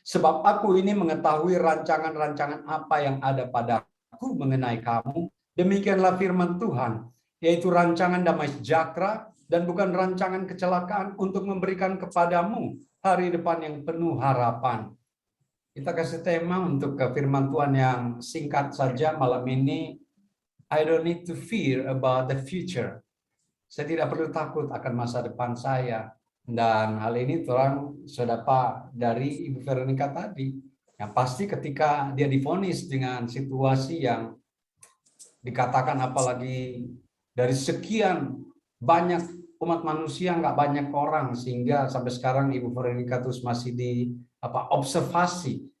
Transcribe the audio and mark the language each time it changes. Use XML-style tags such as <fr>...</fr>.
<id>Sebab aku ini mengetahui rancangan-rancangan apa yang ada padaku mengenai kamu. Demikianlah firman Tuhan, yaitu rancangan damai sejahtera dan bukan rancangan kecelakaan, untuk memberikan kepadamu hari depan yang penuh harapan. Kita kasih tema untuk firman Tuhan yang singkat saja malam ini.</id> <en>I don't need to fear about the future.</en> <id>Saya tidak perlu takut akan masa depan saya. Dan hal ini orang sudah dapat dari Ibu Veronica tadi. Yang pasti ketika dia divonis dengan situasi yang dikatakan, apalagi dari sekian banyak umat manusia, nggak banyak orang, sehingga sampai sekarang Ibu Veronica terus masih di observasi</id>